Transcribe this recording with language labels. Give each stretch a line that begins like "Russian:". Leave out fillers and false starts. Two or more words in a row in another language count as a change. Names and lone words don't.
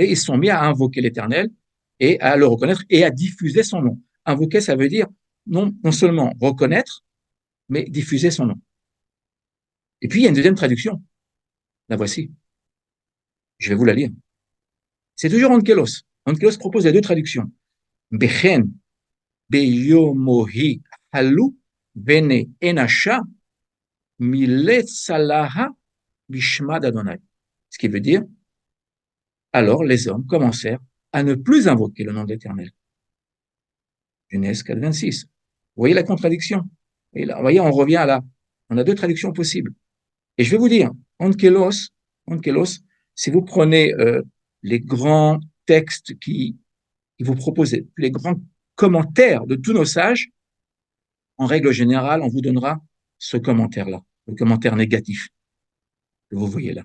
French: Ils se sont mis à invoquer l'Éternel et à le reconnaître et à diffuser son nom. Invoquer, ça veut dire non seulement reconnaître, mais diffuser son nom. Et puis, il y a une deuxième traduction. La voici. Je vais vous la lire. C'est toujours Onkelos. Onkelos propose les 2 traductions.
Aramaic: Bechen, beyomohi, halu, bene, enasha, miletzalaha, bishma d'Adonai.
French: Ce qui veut dire, alors les hommes commencèrent à ne plus invoquer le nom de l'Éternel. Genèse 4, 26. Vous voyez la contradiction? Et là, vous voyez, on revient on a 2 traductions possibles. Et je vais vous dire, Onkelos, si vous prenez les grands textes qui vous proposent, les grands commentaires de tous nos sages, en règle générale, on vous donnera ce commentaire-là, le commentaire négatif que vous voyez là.